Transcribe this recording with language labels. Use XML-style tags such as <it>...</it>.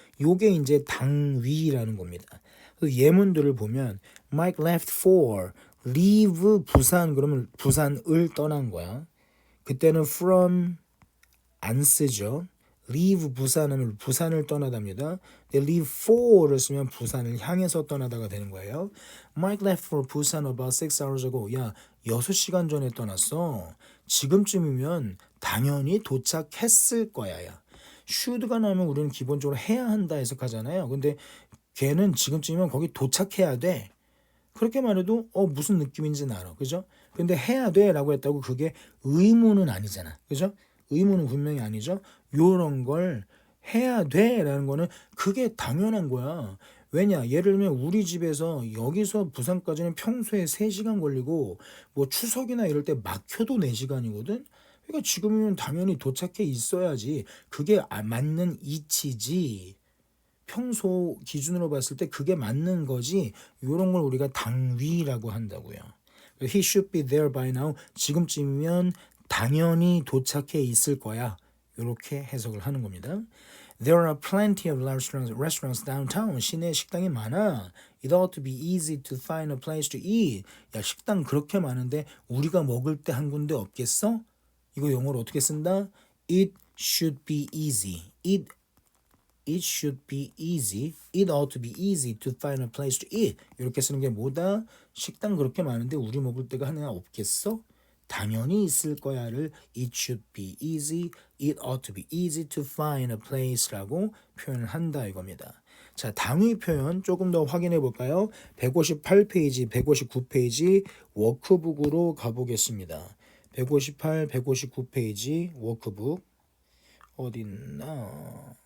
<ko>요게 이제 당위라는 겁니다. 그래서 예문들을 보면 Mike left for, leave 부산 그러면 부산을 떠난 거야. 그때는 from 안 쓰죠. leave 부산하면 부산을 떠나답니다. leave for를 쓰면 부산을 향해서 떠나다가 되는 거예요.</ko> <en>Mike left for Busan about 6 hours ago.</en> <ko>야, 6시간 전에 떠났어. 지금쯤이면 당연히 도착했을 거야. 야. should가 나오면 우리는 기본적으로 해야 한다 해석하잖아요. 근데 걔는 지금쯤이면 거기 도착해야 돼. 그렇게 말해도 무슨 느낌인지는 알아. 그죠? 근데 해야 돼라고 했다고 그게 의무는 아니잖아. 그죠? 의무는 분명히 아니죠. 요런 걸 해야 돼라는 거는 그게 당연한 거야. 왜냐? 예를 들면 우리 집에서 여기서 부산까지는 평소에 3시간 걸리고 뭐 추석이나 이럴 때 막혀도 4시간이거든. 그러니까 지금이면 당연히 도착해 있어야지. 그게 맞는 이치지. 평소 기준으로 봤을 때 그게 맞는 거지. 이런 걸 우리가 당위라고 한다고요.</ko> <en>He should be there by now.</en> <ko>지금쯤이면 당연히 도착해 있을 거야. 이렇게 해석을 하는 겁니다.</ko> <en>There are plenty of restaurants downtown.</en> <ko>시내에 식당이 많아.</ko> <en>It ought to be easy to find a place to eat.</en> <ko>야, 식당 그렇게 많은데 우리가 먹을 때 한 군데 없겠어? 이거 영어로 어떻게 쓴다?</ko> <en>It should be easy. It should be easy. It ought to be easy to find a place to eat.</en> <ko>이렇게 쓰는 게 뭐다? 식당 그렇게 많은데 우리 먹을 데가 하나 없겠어? 당연히 있을 거야를</ko> <en>It should be easy. It ought to be easy to find a place라고</en> <ko>표현을 한다 이겁니다. 자, 당위 표현 조금 더 확인해 볼까요? 158페이지, 159페이지 워크북으로 가보겠습니다. 158, 159페이지 워크북 어딨나?</ko>